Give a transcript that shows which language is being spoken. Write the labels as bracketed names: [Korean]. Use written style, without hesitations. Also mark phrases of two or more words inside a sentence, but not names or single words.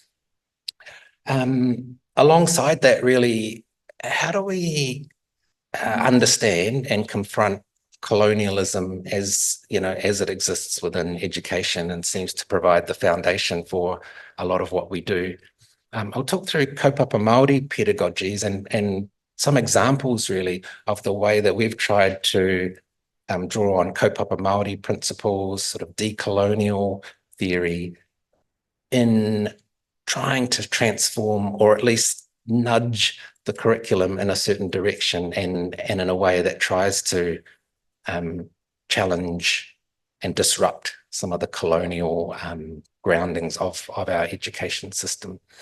[English] Alongside that, really, how do we understand and confront colonialism as it exists within education and seems to provide the foundation for a lot of what we do? I'll talk through [Māori] kaupapa Māori [English] pedagogies and some examples really of the way that we've tried to draw on [Māori] kaupapa Māori [English] principles, sort of decolonial theory, in trying to transform or at least nudge the curriculum in a certain direction and in a way that tries to challenge and disrupt some of the colonial groundings of our education system.